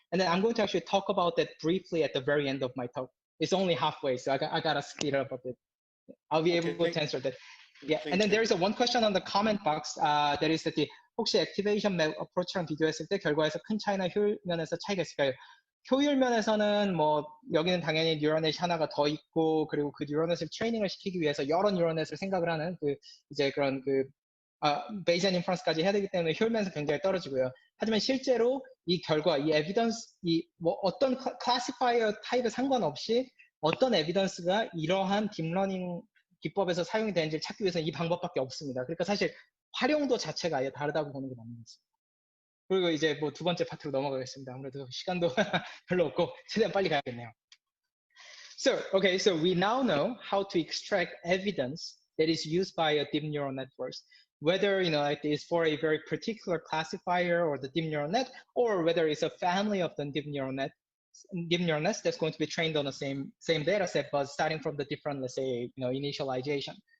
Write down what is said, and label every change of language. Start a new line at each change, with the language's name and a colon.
English: And then I'm going to actually talk about that briefly at the very end of my talk. It's only halfway, so I gotta speed it up a bit. I'll be able to answer that. Yeah, and then there is one question on the comment box that is that
Korean: 혹시 액티베이션 맵 어프로치랑 비교했을 때 결과에서 큰 차이나 효율 면에서 차이가 있을까요? 효율 면에서는 뭐 여기는 당연히 뉴럴넷이 하나가 더 있고, 그리고 그 뉴럴넷을 트레이닝을 시키기 위해서 여러 뉴럴넷을 생각을 하는 이제 그런 베이지안 인퍼런스까지 해야 되기 때문에 효율 면에서 굉장히 떨어지고요. 하지만 실제로 이 결과, 이 에비던스, 뭐 어떤 클래시파이어 타입에 상관없이 어떤 에비던스가 이러한 딥러닝 기법에서 사용이 되는지를 찾기 위해서는 이 방법밖에 없습니다. 그러니까 사실 활용도 자체가 아예 다르다고 보는 게 맞는 거죠. 그리고 이제 뭐 두 번째 파트로 넘어가겠습니다. 아무래도 시간도 별로 없고 최대한 빨리 가야겠네요.
English: So we now know how to extract evidence that is used by a deep neural networks. whether like it's for a very particular classifier or the deep neural net, or whether it's a family of the deep neural nets that's going to be trained on the same data set, but starting from the different, let's say, initialization.